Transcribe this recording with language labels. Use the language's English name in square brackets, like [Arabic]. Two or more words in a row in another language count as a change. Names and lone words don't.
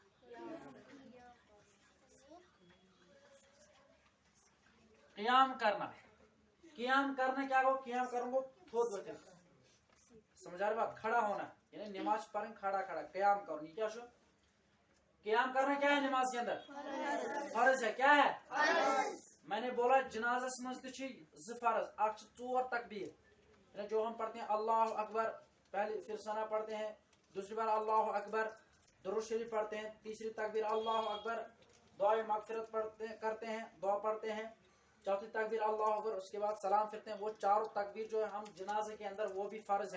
[Urdu] قیام کرنا. قیام کرنا کیا ہو؟ [Kashmiri] قیام کروں گو تھوت وتھے. [Urdu] سمجھ آ رہی بات؟ کھڑا ہونا, یعنی نماز پڑھیں کھڑا قیام کرو. یہ کیا شو؟ قیام کرنا کیا ہے نماز کے اندر؟ فرض ہے. کیا ہے؟ میں نے بولا [Kashmiri] جنازس مز تہ فرض. [Urdu] اکھ 4 تکبیر, یعنی جو ہم پڑھتے ہیں [Arabic] اللہ اکبر, [Urdu] پہلے پھر ثنا پڑھتے ہیں, دوسری بار [Arabic] اللہ اکبر, [Urdu] درود شریف پڑھتے ہیں, تیسری تکبیر [Arabic] اللہ اکبر, [Urdu] دعائے مغفرت کرتے ہیں, دعا پڑھتے ہیں, چوتھی تکبیر [Arabic] اللہ اکبر, [Urdu] اس کے بعد سلام پھرتے ہیں. وہ 4 تکبیر جو ہے ہم جنازے کے اندر وہ بھی فرض ہے.